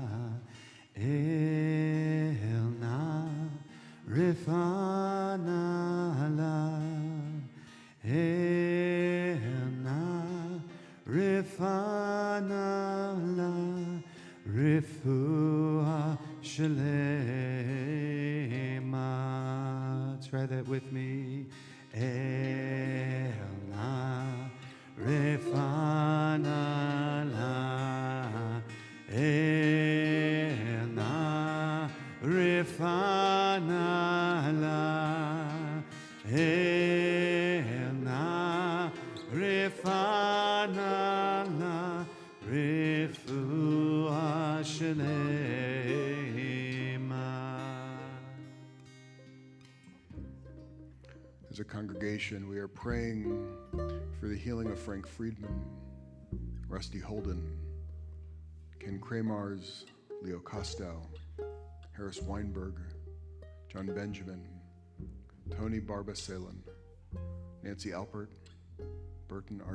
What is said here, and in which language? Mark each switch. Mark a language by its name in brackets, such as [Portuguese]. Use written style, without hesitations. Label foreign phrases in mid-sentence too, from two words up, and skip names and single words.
[Hebrew] אל נא רפא נא לה אל נא רפא נא לה רפואה שלמה. [English] Try that with me. [Hebrew] אל נא רפא נא לה אל נא רפא נא לה אל נא רפא נא לה רפואה שלמה. [English] As a congregation, we are praying for the healing of Frank Friedman, Rusty Holden, Ken Kramars, Leo Costow, Harris Weinberg, John Benjamin, Tony Barbasalin, Nancy Alpert, Burton R.